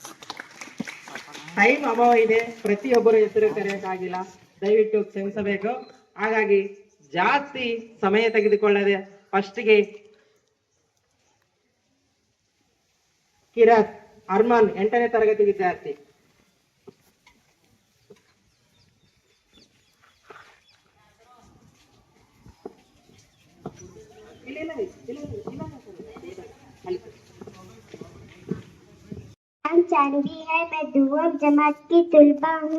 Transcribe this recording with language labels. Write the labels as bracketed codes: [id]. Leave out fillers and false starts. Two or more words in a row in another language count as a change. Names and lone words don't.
[kn] ಟೈಮ್ ಅಭಾವ ಇದೆ, ಪ್ರತಿಯೊಬ್ಬರು ಹೆಸರು ಕರೆಯಕ್ಕಾಗಿಲ್ಲ, ದಯವಿಟ್ಟು ಕ್ಷಮಿಸಬೇಕು. ಹಾಗಾಗಿ ಜಾಸ್ತಿ ಸಮಯ ತೆಗೆದುಕೊಳ್ಳದೆ ಫಸ್ಟ್ಗೆ ಕಿರತ್ ಅರ್ಮಾನ್ 8ನೇ ತರಗತಿ ವಿದ್ಯಾರ್ಥಿ. [hi] चांदी है, मैं दुआ जमात की तुलबा हूँ।